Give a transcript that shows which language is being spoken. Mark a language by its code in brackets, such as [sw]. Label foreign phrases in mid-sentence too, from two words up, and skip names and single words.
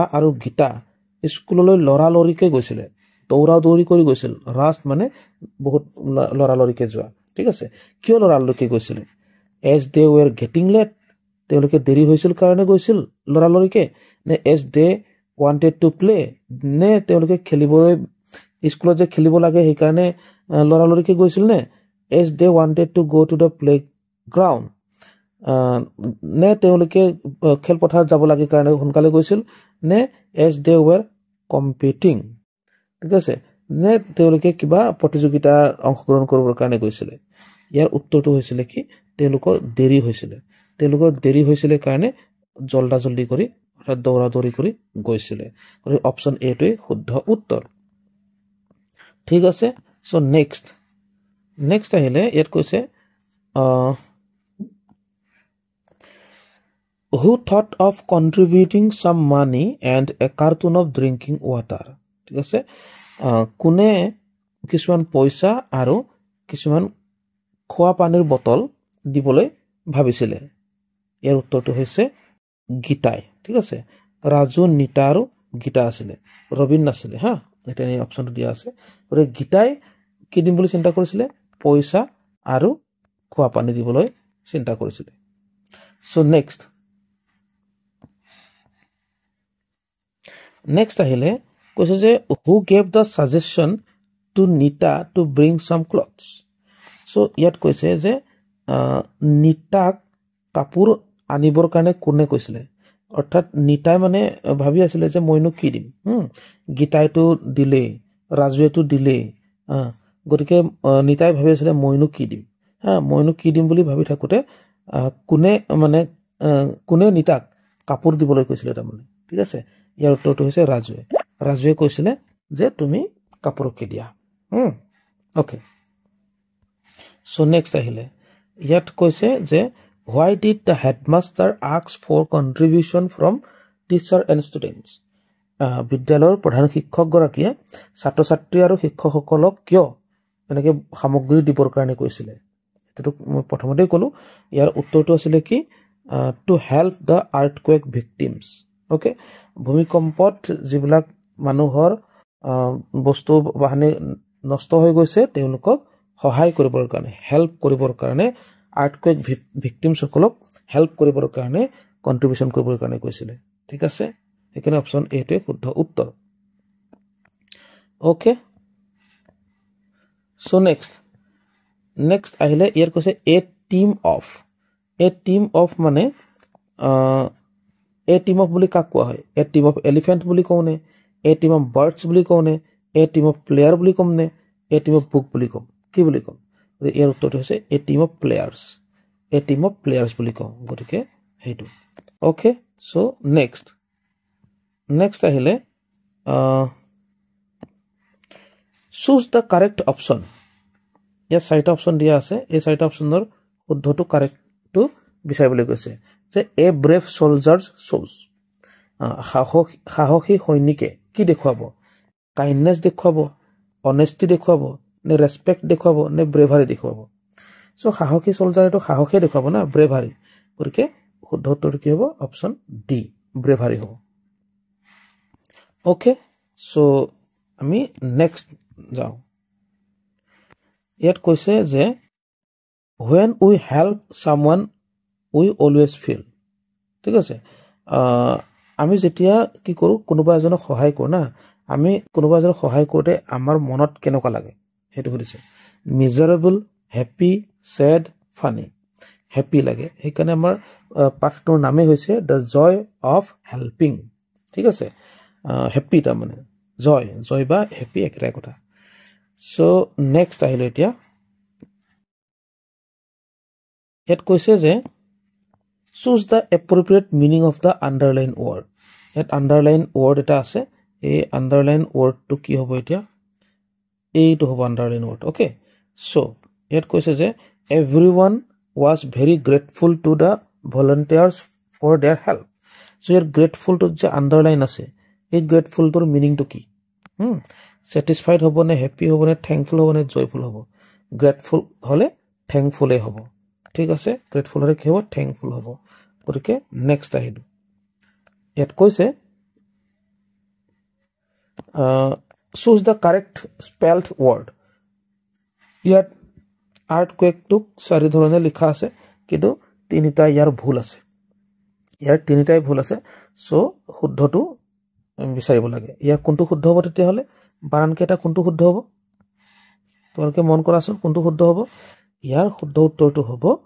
[as] আৰু গীতা স্কুললৈ লৰালৰিকে গৈছিল দৌৰা দৌৰি কৰি গৈছিল ৰাজ মানে বহুত লৰালৰিকে যোৱা ঠিক আছে কিয় লৰালৰিকে গৈছিল [en] as they were getting late [as] তেওঁলোকে দেৰি হৈছিল কাৰণে গৈছিল লৰালৰিকে নে [en] as they wanted to play [as] নে তেওঁলোকে খেলিবলৈ স্কুলত যে খেলিব লাগে সেই কাৰণে লৰালৰিকে গৈছিল নে [en] as they wanted to go to the play ground [as] নে তেওঁলোকে খেলপথাৰত যাব লাগে কাৰণে সোনকালে গৈছিল নে [en] as they were competing [as] ঠিক আছে নে তেওঁলোকে কিবা প্ৰতিযোগিতাৰ অংশগ্ৰহণ কৰিবৰ কাৰণে গৈছিল ইয়াৰ উত্তৰটো হৈছিল কি তেওঁলোকৰ দেৰি হৈছিল কাৰণে জলদি কৰি অৰ্থাৎ দৌৰা দৌৰি কৰি গৈছিল গতিকে অপচন এ টোই শুদ্ধ উত্তৰ ঠিক আছে [en] so next [as] আহিলে ইয়াত কৈছে [en] who thought of contributing some money and a carton of drinking water [as] ঠিক আছে কোনে কিছুমান পইচা আৰু কিছুমান খোৱা পানীৰ বটল দিবলৈ ভাবিছিল ইয়াৰ উত্তৰটো হৈছে গীতাই ঠিক আছে ৰাজু নিতা আৰু গীতা আছিল ৰবিন নাছিল হা এটা এই অপচনটো দিয়া আছে আৰু গীতাই কি দিম বুলি চিন্তা কৰিছিল পইচা আৰু খোৱা পানী দিবলৈ চিন্তা কৰিছিল সো নেক্সট আহিলে কৈছে যে [en] who gave the suggestion to Nita to bring some clothes so [as] ইয়াত কৈছে যে নিতাক কাপোৰ আনিবৰ কাৰণে কোনে কৈছিল অৰ্থাৎ নিতাই মানে ভাবি আছিল যে মইনো কি দিম গীতাইটো দিলে ৰাজুৱেটো দিলে গতিকে নিতাই ভাবি আছিল মইনো কি দিম বুলি ভাবি থাকোতে কোনে নিতাক কাপোৰ দিবলৈ কৈছিল তাৰমানে ঠিক আছে ইয়াৰ উত্তৰটো হৈছে ৰাজুৱে কৈছিল যে তুমি কাপোৰ কি দিয়া [en] okay so next [as] আহিলে ইয়াত কৈছে [en] যে why did the headmaster ask for contribution from teacher and students [as] বিদ্যালয়ৰ প্ৰধান শিক্ষক গৰাকীয়ে ছাত্ৰ ছাত্ৰী আৰু শিক্ষকসকলক কিয় এনেকে সামগ্ৰী দিবৰ কাৰণে কৈছিল এটো মই প্ৰথমতে ক'লো ইয়াৰ উত্তৰটো আছিল কি [en] to help the earthquake victims okay [as] ভূমিকম্পত যিবিলাক মানুহৰ বস্তু বাহনি নষ্ট হৈ গৈছে তেওঁলোকক সহায় কৰিবৰ কাৰণে হেল্প কৰিবৰ কাৰণে [en] earthquake victims [as] সকলক হেল্প কৰিবৰ কাৰণে কন্ট্ৰিবিউশন কৰিবৰ কাৰণে কৈছিল ঠিক আছে এখানে অপচন এ টোই শুদ্ধ উত্তৰ [en] okay so next [as] আহিলে ইয়াৰ কৈছে [en] a team of [as] মানে [en] A team of [as] বুলি কাক কোৱা হয় [en] A team of elephant [as] বুলি কওনে [en] A team of birds [as] বুলি কওনে [en] A team of player [as] বুলি কমনে [en] A team of book [as] বুলি কম কি বুলি কম ইয়াৰ উত্তৰটো হৈছে [en] A team of players [as] বুলি কম গতিকে হেইটো [en] okay so next [as] আহিলে [en] choose the correct option [as] ইয়াত চাৰিটা অপচন দিয়া আছে এই চাৰিটা অপচনৰ শুদ্ধটো কাৰেক্টটো বিচাৰিবলৈ কৈছে যে [en] a brave soldiers shows [as] সাহসী সৈনিকে কি দেখুৱাব কাইণ্ডনেছ দেখুৱাব অনেষ্টি দেখুৱাব নে ৰেসপেক্ট দেখুৱাব নে ব্ৰেভাৰী দেখুৱাব সো সাহসী সোলজাৰটো সাহসে দেখুৱাব না ব্ৰেভাৰী গতিকে শুদ্ধ উত্তৰটো কি হ'ব অপচন ডি ব্ৰেভাৰী হ'ব [en] okay so [as] আমি নেক্সট যাওঁ ইয়াত কৈছে যে [en] when we help someone we always feel [as] ঠিক আছে আমি যেতিয়া কি কৰো কোনোবা এজনক সহায় কৰো না আমি কোনোবা এজনক সহায় কৰোতে আমাৰ মনত কেনেকুৱা লাগে হেতু সুধিছে [en] miserable happy sad funny happy [as] লাগে সেইকাৰণে আমাৰ পাঠটোৰ নামে হৈছে [en] the joy of helping [as] ঠিক আছে হ্যাপি তাৰ মানে জয় বা হ্যাপি একেটা কথা [en] so next [as] আহিলে এতিয়া ইয়াত কৈছে যে [en] choose the appropriate meaning of the underline word ইয়াত underline word [as] এটা আছে এই [en] underline word to [as] কি হ'ব এতিয়া এইটো হ'ব [en] underline word okay so [as] ইয়াত কৈছে যে [en] everyone was very grateful to the volunteers for their help so [as] ইয়াত [en] grateful to [as] যে underline আছে এই grateful তোৰ meaning to কি satisfied হ'ব নে happy হ'ব নে thankful হ'ব নে joyful হ'ব grateful হলে thankful হ'ব ঠিক আছে grateful হলে কি হ'ব thankful হ'ব গতিকে নেক্সট আহিলো ইয়াত কৈছে [en] choose the correct spelled word [as] ইয়াত earthquake টুক চাৰি ধৰণে লিখা আছে কিন্তু তিনিটা ইয়াৰ ভুল আছে ইয়াৰ তিনিটাই ভুল আছে সো শুদ্ধটো বিচাৰিব লাগে ইয়াৰ কোনটো শুদ্ধ হ'ব তেতিয়া হলে বানান কেটা কোনটো শুদ্ধ হ'ব তোমালোকে মন কৰাছোন কোনটো শুদ্ধ হ'ব ইয়াৰ শুদ্ধ উত্তৰটো হ'ব